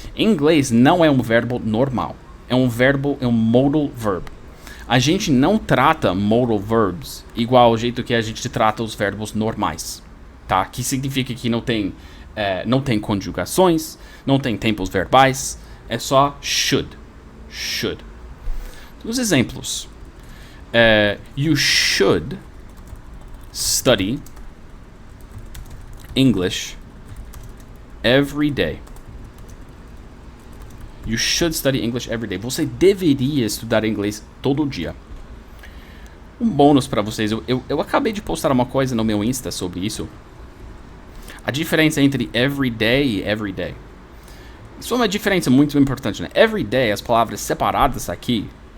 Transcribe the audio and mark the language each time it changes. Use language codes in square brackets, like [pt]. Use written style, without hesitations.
[pt] Em inglês não é um verbo normal. É um modal verb. A gente não trata modal verbs igual ao jeito que a gente trata os verbos normais, tá? Que significa que não tem conjugações, não tem tempos verbais, é só should. Should. Os exemplos. [en] You should study English every day. You should study English every day. [pt] Você deveria estudar inglês todo dia. Um bônus para vocês. Eu acabei de postar uma coisa no meu Insta sobre isso. A diferença entre every day e everyday. Isso é uma diferença muito importante, né? Everyday, as palavras separadas aqui.